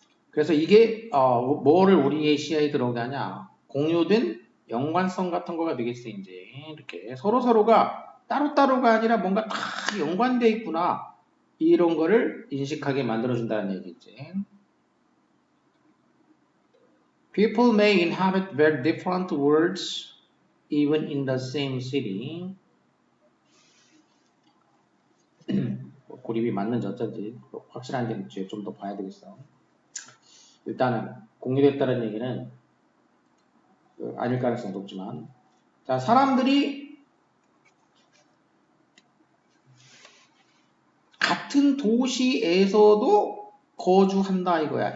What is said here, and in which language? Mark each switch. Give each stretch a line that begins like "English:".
Korean: 그래서 이게 뭐를 우리의 시야에 들어오게 하냐? 공유된 연관성 같은 거가 되겠어 이제 이렇게 서로가 따로따로가 아니라 뭔가 다 연관되어 있구나 이런 거를 인식하게 만들어준다는 얘기지.
English: People may inhabit very different worlds even in the same city.
Korean: 고립이 맞는지 어쩐지 확실한지 좀 더 봐야 되겠어. 일단은 공유됐다는 얘기는 아닐 가능성이 높지만, 자 사람들이 같은 도시에서도 거주한다 이거야.